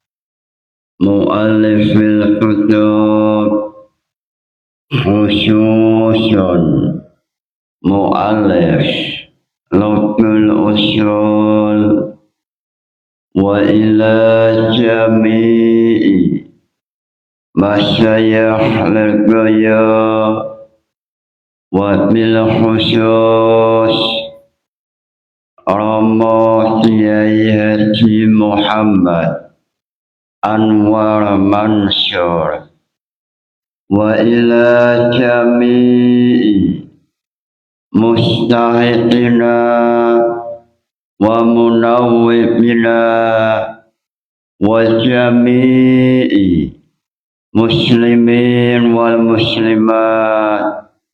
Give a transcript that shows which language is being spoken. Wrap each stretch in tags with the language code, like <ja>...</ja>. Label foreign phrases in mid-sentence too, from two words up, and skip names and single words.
<ar>مؤلف الكتب خصوصا مؤلف لب الأصول وإلى جميع مشايخ للغاية وبالخصوص Romo Kiai Haji Muhammad Anwar Mansur وإلى جميع مستحقين ومناوبين وجميع مسلمين والمسلمات.</ar>